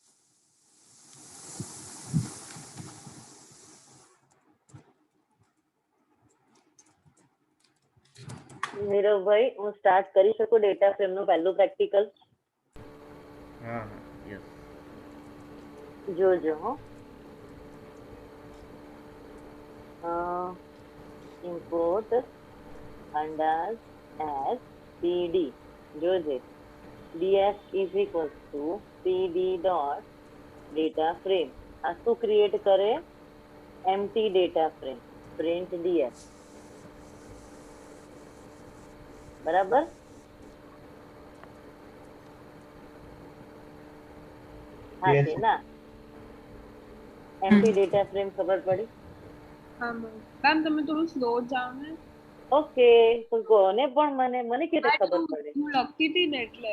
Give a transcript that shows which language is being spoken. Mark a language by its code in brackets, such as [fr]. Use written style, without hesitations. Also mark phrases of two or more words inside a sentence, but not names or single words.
[gu] નીરવભાઈ, હું સ્ટાર્ટ કરી શકું [en] data frame [gu] નું પહેલું પ્રેક્ટિકલ? હા યસ. જોજો હો. [en] import under as PD, જોજે df is equals to pd dot data frame. [gu] આ શું ક્રિએટ કરે? [en] empty data frame, print df. [gu] બરાબર? હા કે ના? [en] empty data frame [gu] ખબર પડી? હા મેમ, તમે થોડું સ્લો જાઓ ને. ઓકે, તો કોને પણ મને કેવી રીતે ખબર પડી? હું લખતી હતી ને એટલે.